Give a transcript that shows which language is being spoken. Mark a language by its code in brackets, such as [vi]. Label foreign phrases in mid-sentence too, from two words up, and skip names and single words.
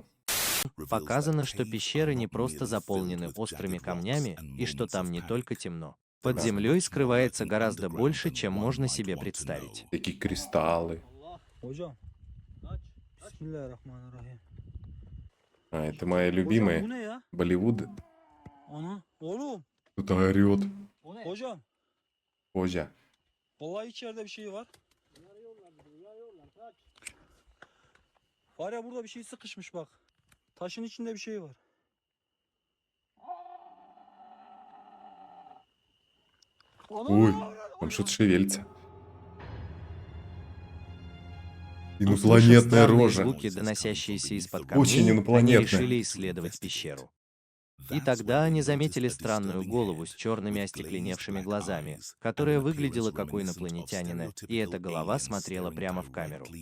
[ru] Показано, что пещеры не просто заполнены острыми камнями, и что там не только темно. Под землей скрывается гораздо больше, чем можно себе представить. Такие кристаллы. А, это моя любимая. Болливуд. [tr] Ana oğlum. [ru] Кто-то орет. [tr] Hocam. [ru] Позя. [tr] Vallahi içeride bir şey var. Var ya burada bir şey sıkışmış bak. Taşın içinde bir şey var. [ru] Ой, там что-то шевелится. Услышав Инопланетная странные рожа. звуки, доносящиеся из-под Очень камней, они инопланетная. решили исследовать пещеру. И тогда они заметили странную голову с черными остекленевшими глазами, которая выглядела как у инопланетянина, и эта голова смотрела прямо в камеру.